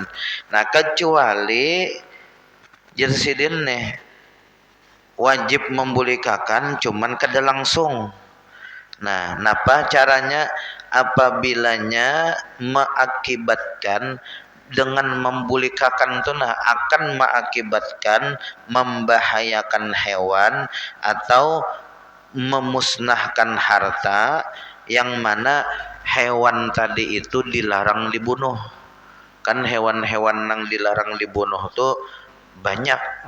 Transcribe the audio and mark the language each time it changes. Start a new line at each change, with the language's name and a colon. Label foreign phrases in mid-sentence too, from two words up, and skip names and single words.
Banjar: Nah, kecuali jersidin nih wajib membulikakan cuman kada langsung.
Indonesian: Nah, napa caranya? Apabilanya mengakibatkan dengan membulikakan itu akan mengakibatkan membahayakan hewan atau memusnahkan harta, yang mana hewan tadi itu dilarang dibunuh. Kan hewan-hewan yang dilarang dibunuh tuh banyak.